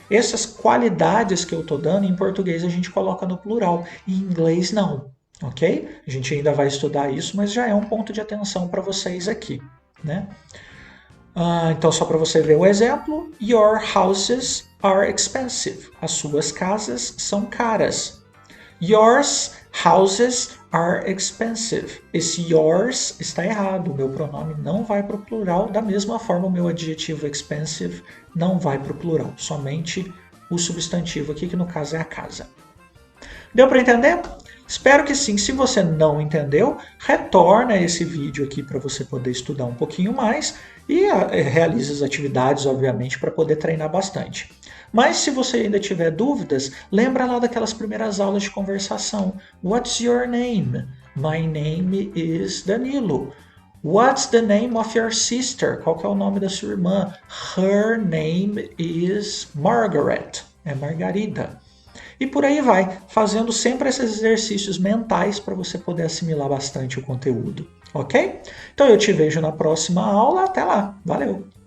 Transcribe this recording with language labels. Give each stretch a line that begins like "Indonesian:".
Portuguese: Essas qualidades que eu estou dando, em português a gente coloca no plural, em inglês não, ok? A gente ainda vai estudar isso, mas já é um ponto de atenção para vocês aqui, né? Então, só para você ver o exemplo,
English: your houses are expensive.
Portuguese: As suas casas são caras.
English: Yours houses are expensive.
Portuguese: Esse yours está errado. O meu pronome não vai para o plural. Da mesma forma, o meu adjetivo expensive não vai para o plural. Somente o substantivo aqui, que no caso é a casa. Deu para entender? Espero que sim. Se você não entendeu, retorna esse vídeo aqui para você poder estudar um pouquinho mais e realize as atividades, obviamente, para poder treinar bastante. Mas se você ainda tiver dúvidas, lembra lá daquelas primeiras aulas de conversação.
English: What's your name? My name is Danilo. What's the name of your sister?
Portuguese: Qual que é o nome da sua irmã?
English: Her name is Margaret.
Portuguese: É Margarida. E por aí vai, fazendo sempre esses exercícios mentais para você poder assimilar bastante o conteúdo, ok? Então eu te vejo na próxima aula, até lá, valeu!